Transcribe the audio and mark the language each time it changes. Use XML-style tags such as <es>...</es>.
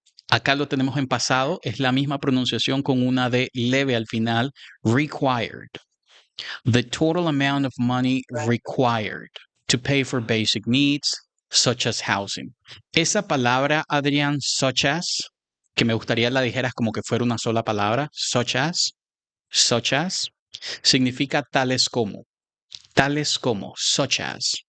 <es>Acá lo tenemos en pasado, es la misma pronunciación con una D leve al final, required.</es> <en>The total amount of money required to pay for basic needs, such as housing.</en> <es>Esa palabra, Adrián,</es> <en>such as,</en> <es>que me gustaría la dijeras como que fuera una sola palabra, such as, significa tales como, such as.</es>